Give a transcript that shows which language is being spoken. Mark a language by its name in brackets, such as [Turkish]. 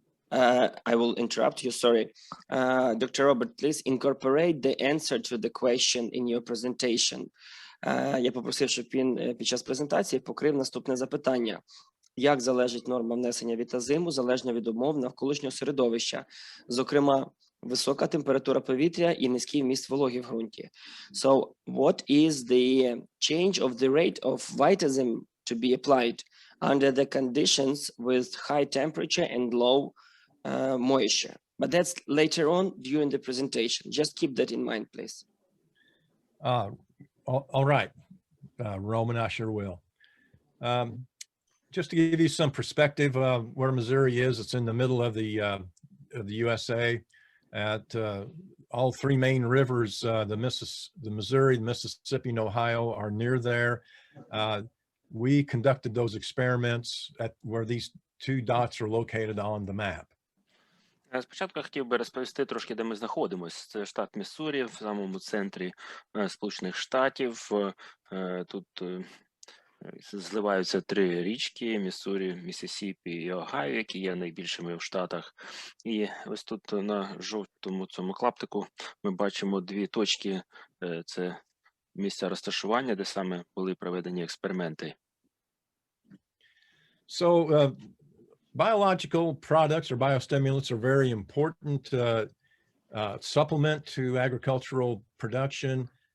[English] I will interrupt you, sorry. Dr. Robert, please incorporate the answer to the question in your presentation. [Ukrainian] Я попросив, щоб він під час презентації покрив наступне запитання. Як залежить норма внесення вітазиму залежно від умов навколишнього середовища, зокрема, висока температура повітря і низький вміст вологи в ґрунті. [English] So, what is the change of the rate of Vitasim to be applied under the conditions with high temperature and low moisture? But that's later on during the presentation. Just keep that in mind, please. All right, Roman, I sure will. Just to give you some perspective of where Missouri is, it's in the middle of the USA. At all three main rivers, the Missouri, the Mississippi, and Ohio are near there. We conducted those experiments at where these two dots are located on the map. [Ukrainian] Спочатку я хотів би розповісти трошки, де ми знаходимося. Це штат Міссурі, в самому центрі Сполучених Штатів. Тут зливаються 3 річки – Міссурі, Міссісіпі і Огайо, які є найбільшими в Штатах. І ось тут на жовтому цьому клаптику ми бачимо 2 точки – це місця розташування, де саме були проведені експерименти. [English] So, biological products or biostimulants are very important supplement to agricultural production.